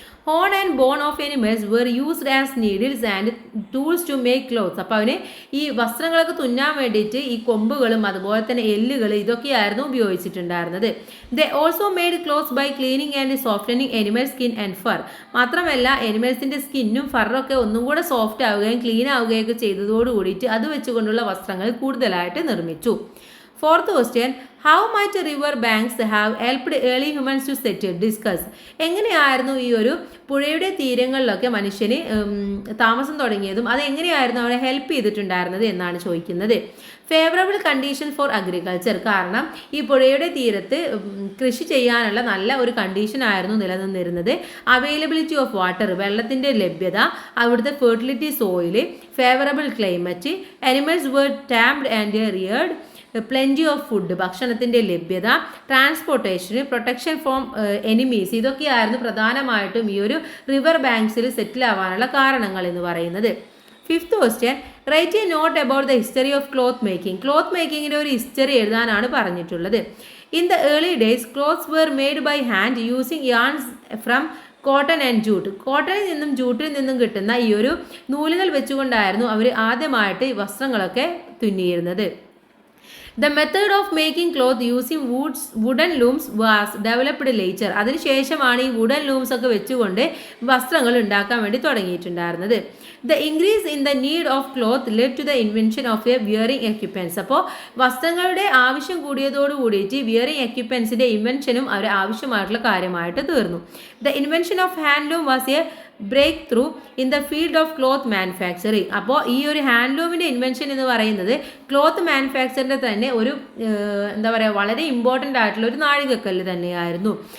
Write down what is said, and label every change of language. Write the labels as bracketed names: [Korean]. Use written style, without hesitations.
[English] Horn and bone of animals were used as needles and tools to make clothes. [Malayalam] അപ്പോൾ അവന് ഈ വസ്ത്രങ്ങളൊക്കെ തുന്നാൻ വേണ്ടിയിട്ട് ഈ കൊമ്പുകളും അതുപോലെ തന്നെ എല്ലുകൾ ഇതൊക്കെയായിരുന്നു ഉപയോഗിച്ചിട്ടുണ്ടായിരുന്നത്. [English] They also made clothes by cleaning and softening animal skin and fur. [Malayalam] മാത്രമല്ല അനിമൽസിൻ്റെ സ്കിന്നും ഫറൊക്കെ ഒന്നും കൂടെ സോഫ്റ്റ് ആവുകയും ക്ലീൻ ആവുകയൊക്കെ ചെയ്തതോട് കൂടിയിട്ട് അത് വെച്ചുകൊണ്ടുള്ള വസ്ത്രങ്ങൾ കൂടുതലായിട്ട് നിർമ്മിച്ചു. [English] Fourth question, how might river banks have helped early humans to settle? Discuss. [Malayalam] എങ്ങനെയായിരുന്നു ഈ ഒരു പുഴയുടെ തീരങ്ങളിലൊക്കെ മനുഷ്യന് താമസം തുടങ്ങിയതും അത് എങ്ങനെയായിരുന്നു അവരെ ഹെൽപ്പ് ചെയ്തിട്ടുണ്ടായിരുന്നത് എന്നാണ് ചോദിക്കുന്നത്. [English] Favourable condition for agriculture. [Malayalam] കാരണം ഈ പുഴയുടെ തീരത്ത് കൃഷി ചെയ്യാനുള്ള നല്ല ഒരു കണ്ടീഷൻ ആയിരുന്നു നിലനിന്നിരുന്നത്. [English] availability of water, [Malayalam] വെള്ളത്തിൻ്റെ ലഭ്യത, അവിടുത്തെ fertility soil, favourable climate, [English] animals were tamed and reared, plenty of food, [Malayalam] ഭക്ഷണത്തിൻ്റെ ലഭ്യത, ട്രാൻസ്പോർട്ടേഷന്, [English] protection from enemies, [Malayalam] ഇതൊക്കെയായിരുന്നു പ്രധാനമായിട്ടും ഈ ഒരു റിവർ ബാങ്ക്സിൽ സെറ്റിൽ ആവാനുള്ള കാരണങ്ങൾ എന്ന് പറയുന്നത്. [English] Fifth question, write a note about the history of cloth making. [Malayalam] Cloth മേക്കിങ്ങിൻ്റെ ഒരു ഹിസ്റ്ററി എഴുതാനാണ് പറഞ്ഞിട്ടുള്ളത്. [English] In the early days clothes were made by hand using yarns from cotton and jute. [Malayalam] കോട്ടണിൽ നിന്നും ജൂട്ടിൽ നിന്നും കിട്ടുന്ന ഈ ഒരു നൂലുകൾ വെച്ചുകൊണ്ടായിരുന്നു അവർ ആദ്യമായിട്ട് വസ്ത്രങ്ങളൊക്കെ തുന്നിയിരുന്നത്. [English] The method of making cloth using wooden looms was developed later. [Malayalam] അതിനുശേഷമാണ് ഈ വുഡൻ ലൂംസ് ഒക്കെ വെച്ചുകൊണ്ട് വസ്ത്രങ്ങൾ ഉണ്ടാക്കാൻ വേണ്ടി തുടങ്ങിയിട്ടുണ്ടായിരുന്നത്. [English] The increase in the need of cloth led to the invention of a wearing equipments. [Malayalam] അപ്പോൾ വസ്ത്രങ്ങളുടെ ആവശ്യം കൂടിയതോട് കൂടിയിട്ട് വിയറിംഗ് എക്യുപ്മെൻസിൻ്റെ ഇൻവെൻഷനും അവർ ആവശ്യമായിട്ടുള്ള കാര്യമായിട്ട് തീർന്നു. [English] The invention of handloom was a breakthrough in the field of cloth manufacturing. [Malayalam] അപ്പോൾ ഈ ഒരു ഹാൻഡ്ലൂമിൻ്റെ ഇൻവെൻഷൻ എന്ന് പറയുന്നത് ക്ലോത്ത് മാനുഫാക്ചറിൻ്റെ തന്നെ ഒരു എന്താ പറയുക വളരെ ഇമ്പോർട്ടൻ്റ് ആയിട്ടുള്ള ഒരു നാഴികക്കല്ല് തന്നെയായിരുന്നു.